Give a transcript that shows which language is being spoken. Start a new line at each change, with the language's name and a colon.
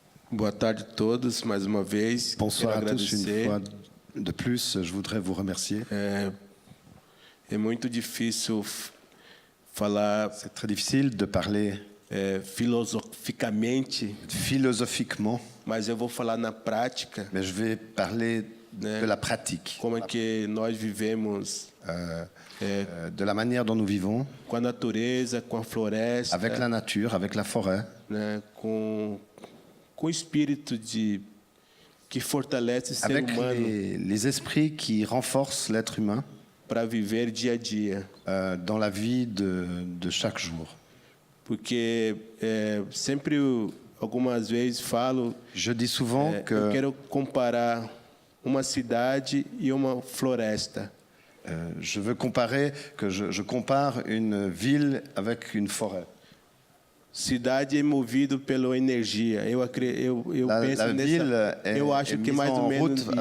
Portuguese: Boa tarde a todos, mais uma vez.
French: Bonsoir à tous, une fois de plus, je voudrais vous remercier.
Portuguese: É muito difícil falar.
French: C'est très difficile de parler philosophiquement,
Portuguese: mas eu vou falar na prática.
French: Mais je vais parler de la pratique.
Portuguese: Como é que nós vivemos
French: de la manière dont nous vivons,
Portuguese: com a natureza, com a floresta,
French: avec la nature, avec la forêt,
Portuguese: né, com o espírito que fortalece o ser
French: avec
Portuguese: humano,
French: les esprits qui renforcent l'être humain
Portuguese: para viver dia a dia,
French: dans la vie de chaque jour.
Portuguese: Porque sempre algumas vezes falo,
French: je dis souvent que
Portuguese: eu quero comparar uma cidade e uma floresta.
French: Je veux comparer que je compare une ville avec une forêt.
Portuguese: Cidade é movido pela energia. Eu penso
French: la ville
Portuguese: nessa. Eu acho que mais ou menos isso,